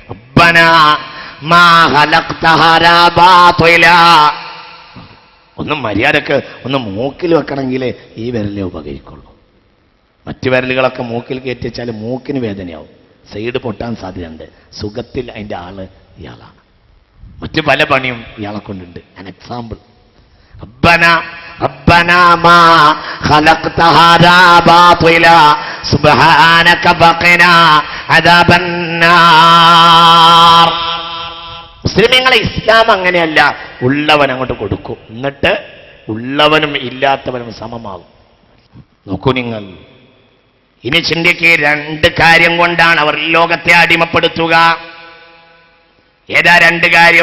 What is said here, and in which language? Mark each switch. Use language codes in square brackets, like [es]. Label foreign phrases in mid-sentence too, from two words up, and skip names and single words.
[ml] ഒന്നും മര്യാദക്ക് ഒന്ന് മൂക്കിൽ വെക്കണമെങ്കിൽ ഈ വിരലേ ഉപകരിക്കുള്ളൂ. മറ്റു വിരലുകളൊക്കെ മൂക്കിൽ കയറ്റി വെച്ചാൽ മൂക്കിന് വേദനയാവും, സൈഡ് പൊട്ടാൻ സാധ്യതയുണ്ട്. സുഖത്തിൽ അതിൻ്റെ ആള് ഇയാളാണ്. മറ്റു പല പണിയും ഇയാളെ കൊണ്ടുണ്ട്. [en] an example. [ar] ربنا ما خلقت هذا باطلا سبحانك فقنا عذاب النار. [ml] മുസ്ലിമീങ്ങളെ ഇസ്ലാം അങ്ങനെയല്ല, ഉള്ളവൻ അങ്ങോട്ട് കൊടുക്കും, എന്നിട്ട് ഉള്ളവനും ഇല്ലാത്തവനും സമമാകും. നോക്കൂ നിങ്ങൾ, ഇനി ചിന്തിക്ക്, രണ്ട് കാര്യം കൊണ്ടാണ് അവർ ലോകത്തെ അടിമപ്പെടുത്തുക. ഏതാ രണ്ട് കാര്യം?